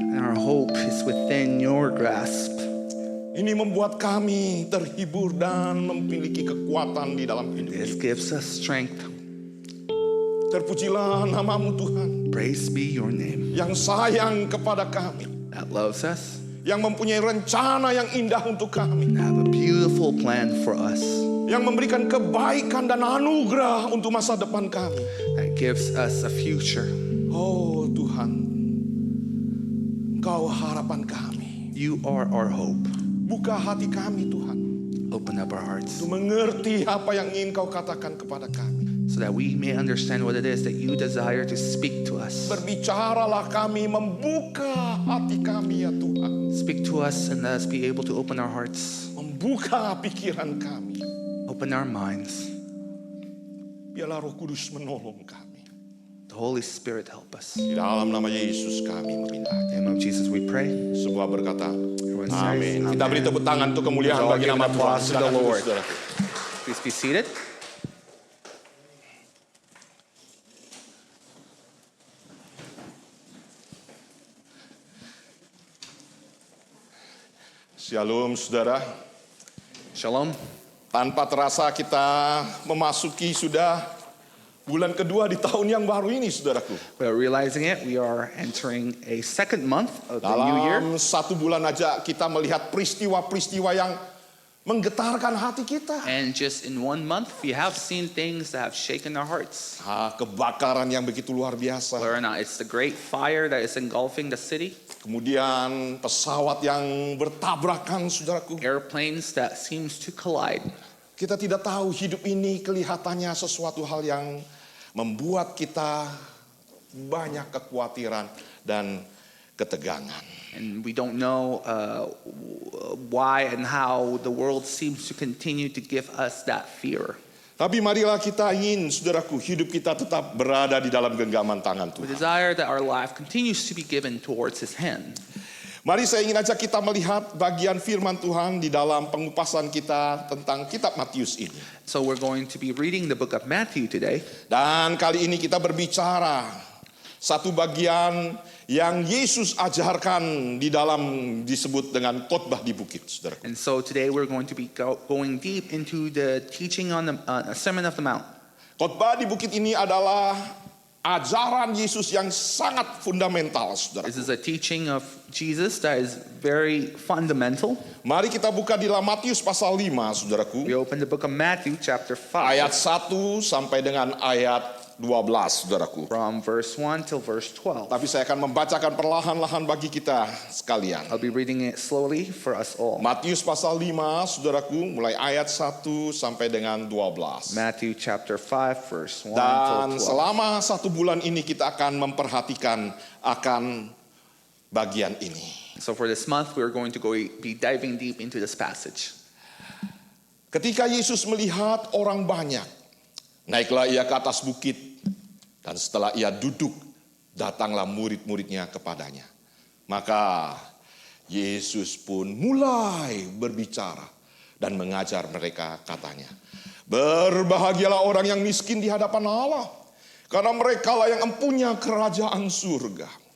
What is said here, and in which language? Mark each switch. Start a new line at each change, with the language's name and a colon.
English: And our hope is within your grasp.
Indonesian: Ini membuat kami terhibur dan memiliki kekuatan di dalam hidup.
English: This gives us strength.
Indonesian: Terpujilah nama-Mu Tuhan.
English: Praise be your name.
Indonesian: Yang sayang kepada kami.
English: That loves us.
Indonesian: Yang mempunyai rencana yang indah untuk kami.
English: And have a beautiful plan for us.
Indonesian: Yang memberikan kebaikan dan anugerah untuk masa depan kami.
English: That gives us a future.
Indonesian: Oh Tuhan, Engkau harapan kami.
English: You are our hope.
Indonesian: Buka hati kami Tuhan,
English: Open up our hearts
Indonesian: untuk mengerti apa yang ingin Kau katakan kepada kami.
English: so that we may understand what it is that you desire to speak to us.
Indonesian: Berbicaralah kami, membuka hati kami ya Tuhan.
English: Speak to us and let us be able to open our hearts,
Indonesian: Membuka pikiran kami.
English: open our minds.
Indonesian: Biarlah Roh Kudus menolong kami.
English: The Holy Spirit help us.
Indonesian: Di dalam nama Yesus kami meminta.
English: In the name of Jesus we pray.
Indonesian: Semua berkata,
English: Everyone says,
Indonesian: amin. Kita beri tepuk tangan untuk kemuliaan
English: Let's all
Indonesian: bagi
English: give
Indonesian: nama
English: an
Indonesian: Tuhan.
English: applause to the
Indonesian: Silakan
English: Lord.
Indonesian: saudaraku.
English: Please be seated.
Indonesian: Shalom saudara.
Hebrew: Shalom.
Indonesian: Tanpa terasa kita memasuki sudah bulan kedua di tahun yang baru ini saudaraku.
English: Without realizing it, we are entering a second month of the new year.
Indonesian: Dalam satu bulan aja kita melihat peristiwa-peristiwa yang menggetarkan hati kita.
English: And just in 1 month, we have seen things that have shaken our hearts.
Indonesian: Kebakaran yang begitu luar biasa.
English: Whether or not it's the great fire that is engulfing the city,
Indonesian: Kemudian pesawat yang bertabrakan saudaraku.
English: airplanes that seems to collide.
Indonesian: Kita tidak tahu hidup ini kelihatannya sesuatu hal yang membuat kita banyak kekhawatiran dan ketegangan.
English: And we don't know why and how the world seems to continue to give us that fear.
Indonesian: Tapi marilah kita ingin, saudaraku, hidup kita tetap berada di dalam genggaman tangan
English: We
Indonesian: Tuhan.
English: desire that our life continues to be given towards His hand.
Indonesian: Mari saya ingin ajak kita melihat bagian firman Tuhan di dalam pengupasan kita tentang kitab Matius ini.
English: So we're going to be reading the book of Matthew today.
Indonesian: Dan kali ini kita berbicara satu bagian yang Yesus ajarkan di dalam disebut dengan khotbah di bukit, saudara.
English: And so today we're going to be going deep into the teaching on the Sermon of the Mount.
Indonesian: Khotbah di bukit ini adalah ajaran Yesus yang sangat fundamental, saudara.
English: This is a teaching of Jesus that is very fundamental.
Indonesian: Mari kita buka di dalam Matius pasal 5, saudaraku.
English: We open the book of Matthew chapter 5
Indonesian: Ayat 1 sampai dengan ayat 12, saudaraku.
English: from verse 1 till verse 12.
Indonesian: Tapi saya akan membacakan perlahan-lahan bagi kita sekalian.
English: I'll be reading it slowly for us all.
Indonesian: Matius pasal 5, saudaraku, mulai ayat 1 sampai dengan 12.
English: Matthew chapter 5 verse 1
Indonesian: Dan
English: till 12.
Indonesian: selama 1 bulan ini kita akan memperhatikan akan bagian ini.
English: So for this month we're going to be diving deep into this passage.
Indonesian: Ketika Yesus melihat orang banyak, naiklah ia ke atas bukit, dan setelah ia duduk, datanglah murid-muridnya kepadanya. Maka Yesus pun mulai berbicara dan mengajar mereka, katanya, berbahagialah orang yang miskin di hadapan Allah, karena merekalah yang empunya kerajaan surga.